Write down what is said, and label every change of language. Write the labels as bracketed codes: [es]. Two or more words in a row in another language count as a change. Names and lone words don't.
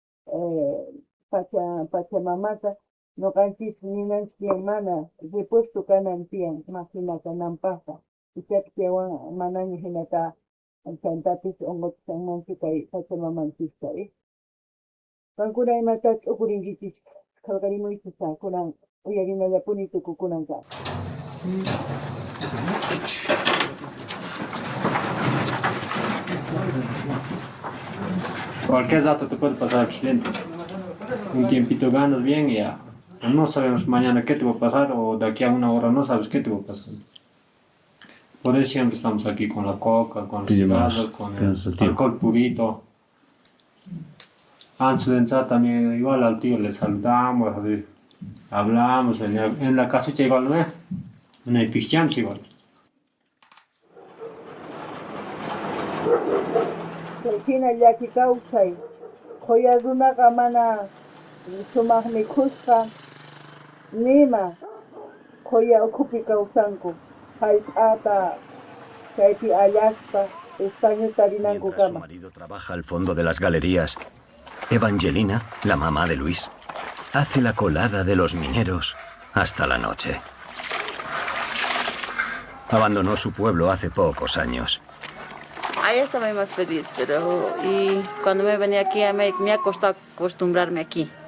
[qu] pachamamata ñuqanchis ninanchis tiyan mana repuesto kanan tiyan hina kananpaqqa ichapis chaywan manaña hinata chantapis onqochanmanchu kay pachamamanchista kankuna imata t'ukurinkichis qallqarimuychis kunan uyarinallapuni tukukunanqa. [es] Cualquier dato te puede pasar accidente. Un tiempito ganas bien y ya no sabemos mañana qué te va a pasar o de aquí a 1 hora no sabes qué te va a pasar. Por eso siempre estamos aquí con la coca, con los cigarros, con el alcohol purito. Antes de entrar también igual al tío le saludamos, hablamos, en la casucha igual, ¿no? En el pichams igual. [qu] Hina llaki kawsay qoya runaqa mana sumaqmi khusqa nima qoya ukhupi kawsanku hallp'ata chaypi allashpa estañuta rinanku [es] Mientras su [qu] kama. [es] marido trabaja al fondo de las galerías, Evangelina, la mamá de Luis, hace la colada de los mineros hasta la noche. Abandonó su pueblo hace pocos años. Allá estaba más feliz, pero cuando me venía aquí me ha costado acostumbrarme aquí.